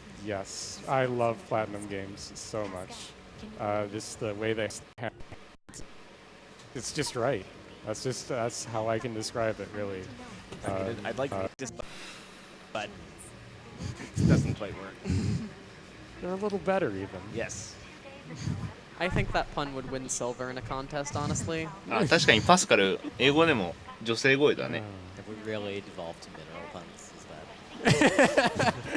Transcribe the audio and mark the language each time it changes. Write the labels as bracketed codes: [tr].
[en] Yes, I love Platinum games so much. Just the way they, it's just right. That's how I can describe it, really. I'd like this, but it doesn't quite work. They're a little better, even. Yes. I think that pun would win silver in a contest, honestly. [ja] あ確かにパスカル英語でも女性声だね [en] If we really devolved to mineral puns, is that?